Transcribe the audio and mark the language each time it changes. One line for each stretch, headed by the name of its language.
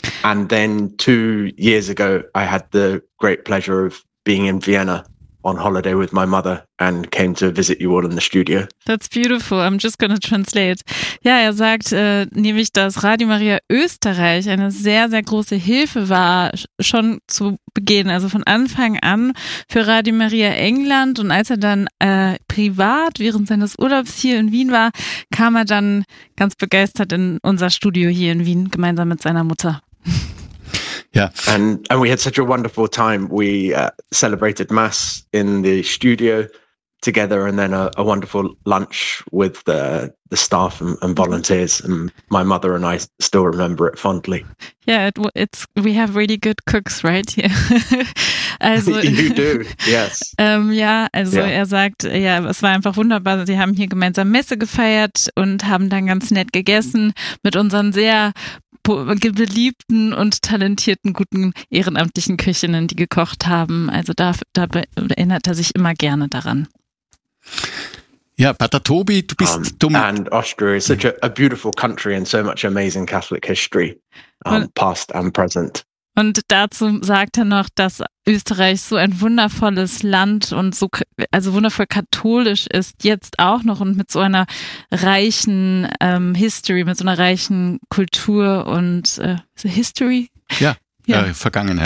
English: And then 2 years ago, I had the great pleasure of being in Vienna on holiday with my mother and came to visit you all in the studio. That's beautiful. I'm just going to translate.
German: Ja, er sagt nämlich, dass Radio Maria Österreich eine sehr, sehr große Hilfe war, schon zu Beginn, also von Anfang an für Radio Maria England. Und als er dann privat während seines Urlaubs hier in Wien war, kam er dann ganz begeistert in unser Studio hier in Wien, gemeinsam mit seiner Mutter.
English: Yeah, and we had such a wonderful time. We celebrated Mass in the studio together, and then a wonderful lunch with the staff and volunteers. And my mother and I still remember it fondly. Yeah, it's we have really good cooks, right? Yeah, also, you do. Yes.
German: Er sagt, ja, es war einfach wunderbar. Sie haben hier gemeinsam Messe gefeiert und haben dann ganz nett gegessen mit unseren sehr beliebten und talentierten guten ehrenamtlichen Köchinnen, die gekocht haben. Also da erinnert er sich immer gerne daran. Ja, Pater Tobi, du bist dumm.
English: And Austria is such a beautiful country and so much amazing Catholic history, past and present.
German: Und dazu sagt er noch, dass Österreich so ein wundervolles Land und so, also wundervoll katholisch ist, jetzt auch noch und mit so einer reichen History, mit so einer reichen Kultur und History? Ja. Vergangenheit.